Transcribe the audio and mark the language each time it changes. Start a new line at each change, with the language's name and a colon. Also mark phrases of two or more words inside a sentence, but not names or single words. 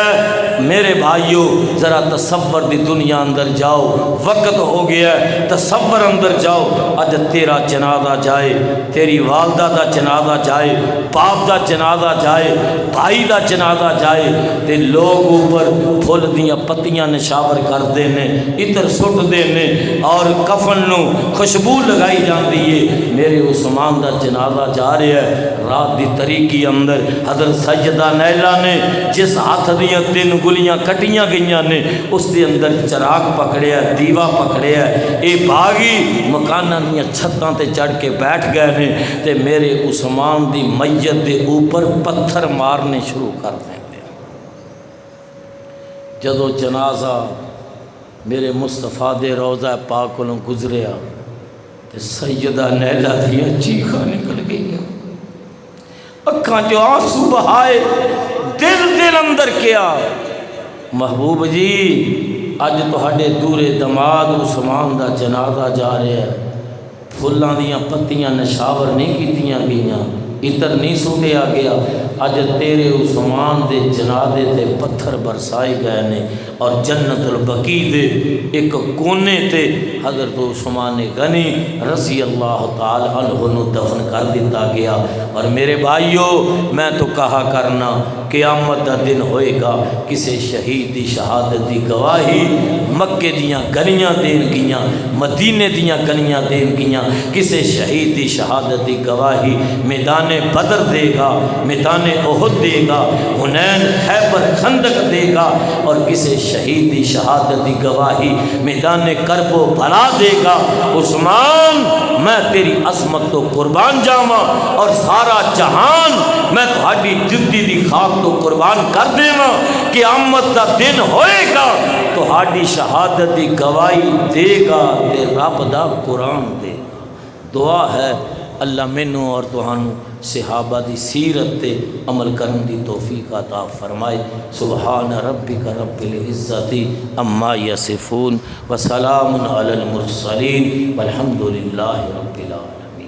Punjabi: میرے بھائیو ذرا تصور دی دنیا اندر جاؤ، وقت ہو گیا ہے، تصور اندر جاؤ، اج تیرا جنازہ جائے، تیری والدہ دا جنازہ جائے، باپ دا جنازہ جائے، بھائی دا جنازہ جائے تے لوگ اوپر پھول دیاں پتیاں نشاور کر دینے، عطر سٹ دینے اور کفن نو خوشبو لگائی جاندی ہے۔ میرے عثمان دا جنازہ جا رہا ہے، رات دی طریقی اندر حضرت سیدہ نیلہ نے جس ہاتھ دیاں 3 گلیاں کٹیاں گئیاں نے اس دے اندر چراغ پکڑیا، دیوا پکڑیا، اے باغی مکاناں دیاں چھتاں تے چڑھ کے بیٹھ گئے نے تے میرے عثمان دی میت دے اوپر پتھر مارنے شروع کر دیں۔ جدو جنازہ میرے مصطفیٰ دے روضہ پاک کو گزریا تے سیدہ نیلہ دیاں چیخاں نکل گئی، اکھاں جو آنسو بہائے، دل اندر کیا محبوب جی اج تہاڈے دورے دماد عثمان دا جنازہ جا رہا ہے، پھلاں دیاں پتیاں نشاور نہیں کیتیاں گئیاں، عطر نہیں سٹیا گیا، اج تیرے عثمان دے جنازے تے پتھر برسائے گئے نے اور جنت البقیع دے ایک کونے تے حضرت عثمان غنی
Arabic: رضی اللہ تعالی عنہ
Punjabi: نو دفن کر دیتا گیا۔ اور میرے بھائیو میں تو کہا کرنا قیامت دا دن ہوئے گا، کسے شہید دی شہادت دی گواہی مکے دیاں گلیاں دین گیاں، مدینے دیاں گلیاں دین گیاں، کسے شہید دی شہادت دی گواہی میدان بدر دے گا، میدان احد دے گا، حنین خیبر خندق دے گا، اور کسے شہید دی شہادت دی گواہی میدان کرب و بلا دے گا۔ عثمان میں تیری عظمت تو قربان جاواں اور سارا جہان میں تہاڈی جدی دی خاک تو قربان کر دیواں، قیامت دا دن ہوئے گا تہاڈی شہادت دی گواہی دے گا تے رب دا قرآن دے گا۔ دعا ہے اللہ مینوں اور تہانوں صحابہ دی سیرت تے عمل کرن دی توفیق عطا فرمائے۔
Arabic: سبحان ربک رب العزت عما یصفون وسلام علی المرسلین والحمد للہ رب العالمین۔